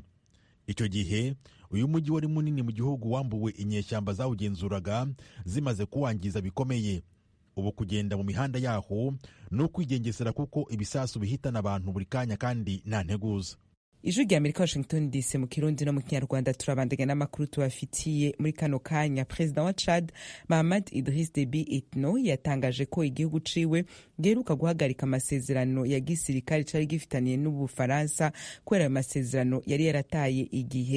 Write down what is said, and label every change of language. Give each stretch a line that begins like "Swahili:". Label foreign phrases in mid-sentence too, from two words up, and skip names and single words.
Kinyarwanda: Icyo gihe uyu mujyi wari munini mu gihugu wambuwe inyeshyamba zawugenzuraga zimaze kuwangiza bikomeye. Ubu kugenda mu mihanda yaho no kwigengesera kuko ibisasu bihitana abantu buri kanya kandi nta nteguza. Ijwi rya Amerika, Washington DC, mu Kirundi no mu Kinyarwanda.
Rundi: Turabandanya n'amakuru tubafitiye muri kano kanya. Perezida wa Chad Mahamad Idriss Deby Itno yatangaje ko igihugu ciwe giheruka guhagarika amasezerano ya gisirikare cari gifitaniye n'Ubufaransa kubera ayo masezerano yari yarataye igihe.